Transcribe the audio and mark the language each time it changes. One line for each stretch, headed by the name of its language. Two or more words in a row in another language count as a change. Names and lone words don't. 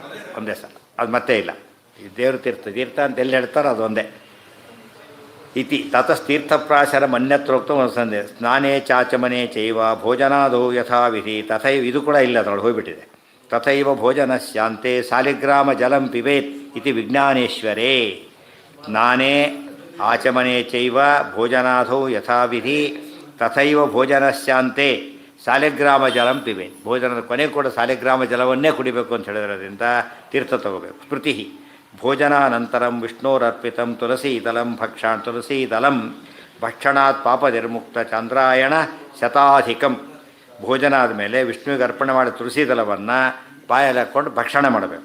Kannada: ಅದು ಮತ್ತೆ ಇಲ್ಲ. ಈ ದೇವ್ರ ತೀರ್ಥ ಅಂತ ಎಲ್ಲಿ ಹೇಳ್ತಾರೋ ಅದು ಒಂದೇ.
Sanskrit: ಇತಿ ತತಸ್ತೀರ್ಥಪ್ರಾಶರ ಮನ್ಯತ್ರೋಕ್ತ ಸಂದೇಹ. ಸ್ನಾನೇ ಚಾಚಮನೆ ಚೈವ ಭೋಜನಾದೋ ಯಥಾವಿಧಿ ತಥೈವ.
Kannada: ಇದು ಕೂಡ ಇಲ್ಲ, ಅದರೊಳಗೆ ಹೋಗಿಬಿಟ್ಟಿದೆ.
Sanskrit: ತಥೈವ ಭೋಜನ ಶಾಂತೆ ಸಾಲಿಗ್ರಾಮ ಜಲಂ ಪಿಬೇತ್ ಇತಿ ವಿಜ್ಞಾನೇಶ್ವರೇ. ಸ್ನಾನೇ ಆಚಮನೆ ಚೈವ ಭೋಜನಾದೋ ಯಥಾವಿಧಿ ತಥೈವ ಭೋಜನ ಶಾಂತೆ ಸಾಲಿಗ್ರಾಮ ಜಲಂ ಪಿಬೇತ್.
Kannada: ಭೋಜನದ ಕೊನೆ ಕೂಡ ಸಾಲಿಗ್ರಾಮ ಜಲವನ್ನೇ ಕುಡಿಬೇಕು ಅಂತ ಹೇಳಿದ್ರಿಂದ ತೀರ್ಥ ತಗೋಬೇಕು.
Sanskrit: ಸ್ಮೃತಿ ಭೋಜನಾನಂತರಂ ವಿಷ್ಣೋರರ್ಪಿತಂ ತುಳಸೀದಲಂ ಭಕ್ಷಣಾತ್ ಪಾಪನಿರ್ಮುಕ್ತ ಚಂದ್ರಾಯಣ ಶತಾಧಿಕಂ.
Kannada: ಭೋಜನ ಆದಮೇಲೆ ವಿಷ್ಣುವಿಗೆ ಅರ್ಪಣೆ ಮಾಡಿ ತುಳಸೀದಲವನ್ನು ಬಾಯಲ್ಲಿ ಹಾಕ್ಕೊಂಡು ಭಕ್ಷಣ ಮಾಡಬೇಕು.